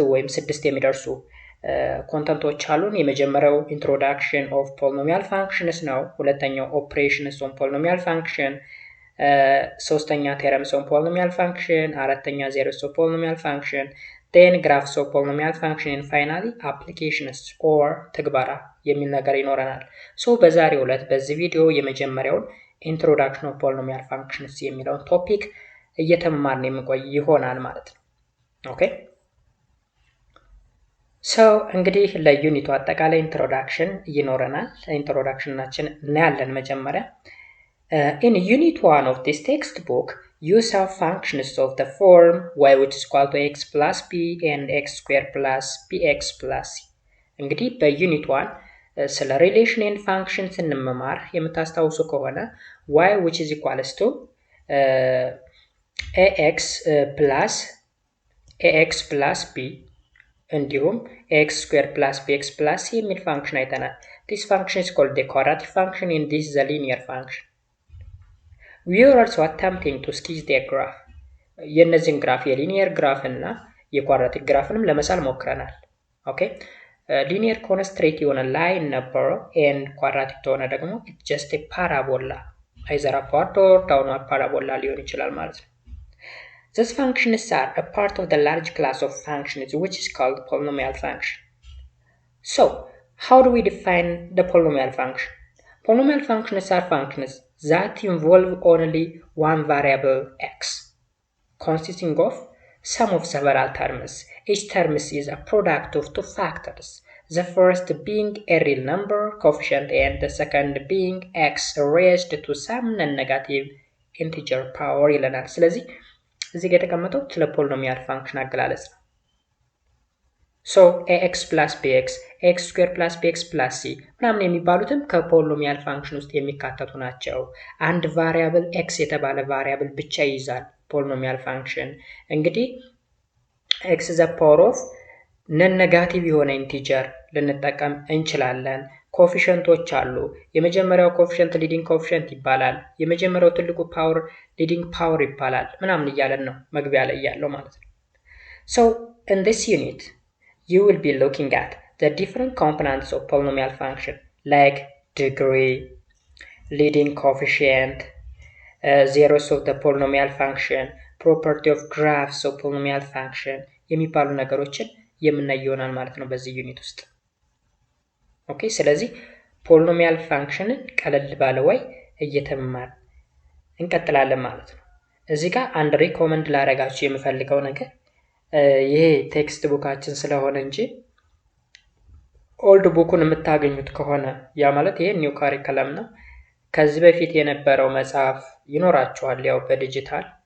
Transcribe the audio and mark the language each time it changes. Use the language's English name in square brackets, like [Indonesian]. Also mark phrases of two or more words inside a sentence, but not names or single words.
[Amharic] ወይም 6 የሚደርሱ ኮንተንቶች አሉን። የመጀመሪያው [English] introduction of polynomial functions [Amharic] ነው። ሁለተኛው [English] operations on polynomial function፣ [Amharic] ሶስተኛ [English] theorems on polynomial function፣ [Amharic] አራተኛ [English] zeros of polynomial function፣ then graphs of polynomial function and finally applications or [Amharic] ትግበራ የሚል ነገር ይኖረናል። ሶ በዛሬው ዕለት በዚህ ቪዲዮ የመጀመሪያውን [English] introduction of polynomial functions [Amharic] የሚለውን ቶፒክ እየተማርን የምንቆይ ይሆናል ማለት ነው። ኦኬ ሶ እንግዲህ ለዩኒቱ አጠቃላይ ኢንትሮዳክሽን ይኖረናል። ኢንትሮዳክሽናችን እናያለን መጀመሪያ። [English] In unit 1 of this textbook, use of functions of the form y which is equal to x plus b and x squared plus bx plus c. [Amharic] እንግዲህ በዩኒት 1 ስለ [English] relation and function [Amharic] ስንመማር የምታስታውሱ ከሆነ [English] y which is equals to ax plus b እንዲሁም x squared plus bx plus c [Amharic] የሚል ፋንክሽን አይተናል። [English] This function is called the quadratic function and this is the linear function. We are also attempting to sketch the graph. [Amharic] የነዚህን ግራፍ የሊኒየር ግራፍ እና የኳድራቲክ ግራፍንም ለመሳል ሞክረናል። ኦኬ ሊኒየር ከሆነ ስትሬት የሆነ ላይን ነበረው [English] and [Amharic] ኳድራቲክ ከሆነ ደግሞ [English] it's just a parabola, either upward or downward parabola [Amharic] ሊሆን ይችላል ማለት ነው። [English] These functions are a part of the large class of functions which is called polynomial function. So, how do we define the polynomial function? Polynomial functions are functions that involve only one variable x, consisting of sum of several terms. Each term is a product of two factors, the first being a real number coefficient and the second being x raised to some non-negative integer power [Amharic] ይለናል። ስለዚህ እዚህ ጋር የተቀመጠው ስለ [English] polynomial function [Amharic] አገላለጽ ነው። [English] ሶ ax plus bx, x squared plus bx plus c [Amharic] ምናምን የሚባሉትም ከፖሊኖሚያል ፋንክሽን ውስጥ የሚካተቱ ናቸው። አንድ ቫሪያብል x የተባለ ቫሪያብል ብቻ ይይዛል [English] polynomial function። እንግዲህ x the power of non negative [Amharic] የሆነ ኢንቲጀር ልንጠቀም እንችላለን። ኮፊሸንቶች አሉ። የመጀመሪያው ኮፊሸንት [English] leading coefficient [Amharic] ይባላል። የመጀመሪያው ትልቁ ፓወር [English] leading power [Amharic] ይባላል። ምናምን እያለን ነው መግቢያ ላይ ያለው ማለት ነው። [English] So in this unit you will be looking at the different components of polynomial function like degree, leading coefficient, zeros of the polynomial function, property of graphs of polynomial function [Amharic] የሚባሉ ነገሮችን የምናይ ይሆናል ማለት ነው በዚህ ዩኒት ውስጥ። ኦኬ ስለዚህ ፖሊኖሚያል ፋንክሽንን ቀለል ባለ ወይ እየተማር እንቀጥላለን ማለት ነው። እዚህ ጋር አንድ ሪኮመንድ ላደርጋችሁ የምፈልገው ነገር ይሄ ቴክስት ቡካችን ስለሆነ እንጂ ኦልድ ቡኩን የምታገኙት ከሆነ ያ ማለት ይሄ [English] new curriculum [Amharic] ነው። ከዚህ በፊት የነበረው መጽሐፍ ይኖራችኋል ያው በዲጂታል